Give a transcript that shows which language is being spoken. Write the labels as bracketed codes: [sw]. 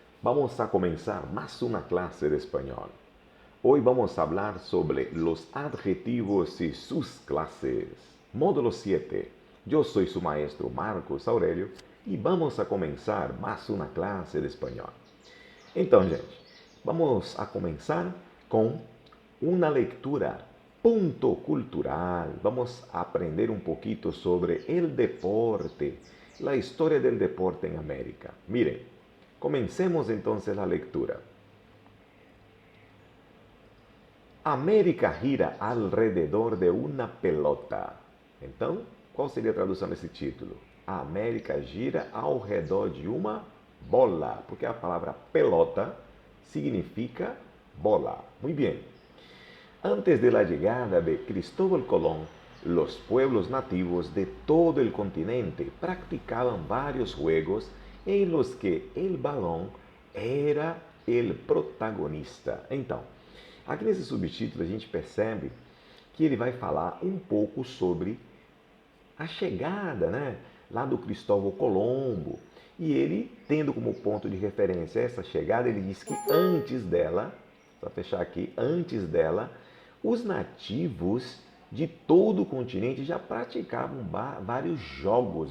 [es] Vamos a comenzar más una clase de español. Hoy vamos a hablar sobre los adjetivos y sus clases. Módulo 7. Yo soy su maestro Marcos Aurelio y vamos a comenzar más una clase de español. [pt] Então, gente, vamos a começar com uma leitura punto cultural. [es] Vamos a aprender um pouquito sobre el deporte, a história del deporte em América. Miren, comencemos entonces a leitura. América gira alrededor de uma pelota. [pt] Então, qual seria a tradução desse título? A América gira ao redor de uma bola, porque a palavra pelota significa bola. Muito bem. [es] Antes de la llegada de Cristóbal Colón, los pueblos nativos de todo el continente practicaban varios juegos en los que el balón era el protagonista. [pt] Então, aqui nesse subtítulo a gente percebe que ele vai falar um pouco sobre a chegada, lá do Cristóvão Colombo. E ele, tendo como ponto de referência essa chegada, ele diz que antes dela, para fechar aqui, antes dela, os nativos de todo o continente já praticavam vários jogos.